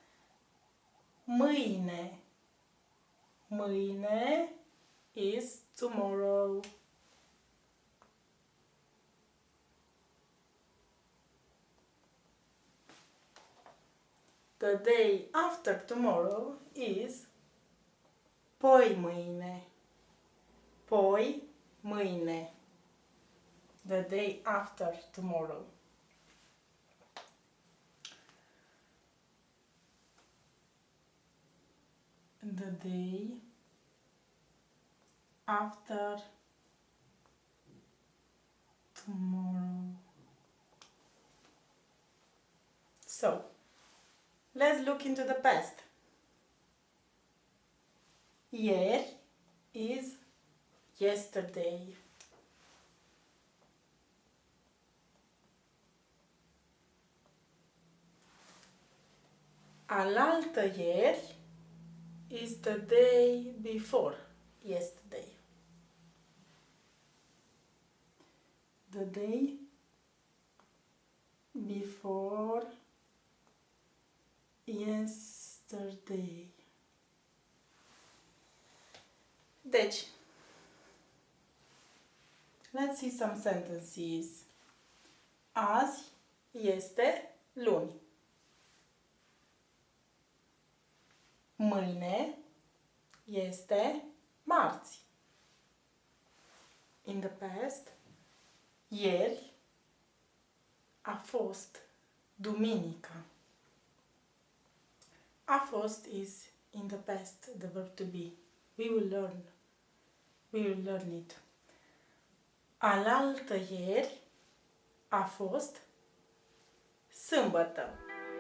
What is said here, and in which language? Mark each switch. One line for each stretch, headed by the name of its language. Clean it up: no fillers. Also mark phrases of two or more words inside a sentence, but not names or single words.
Romanian: Mâine. Mâine
English: is tomorrow. The day after tomorrow is
Romanian: poi mâine. Poi mâine.
English: The day after tomorrow. The day after tomorrow. So, let's look into the past. Ieri is yesterday.
Romanian: Alaltă ieri
English: is the day before yesterday. The day before yesterday. Deci, let's see some sentences.
Romanian: Azi este luni. Mâine este marți.
English: In the past,
Romanian: ieri a fost duminica. A fost
English: is in the past, the verb to be. We will learn it.
Romanian: Alaltă ieri a fost sâmbătă.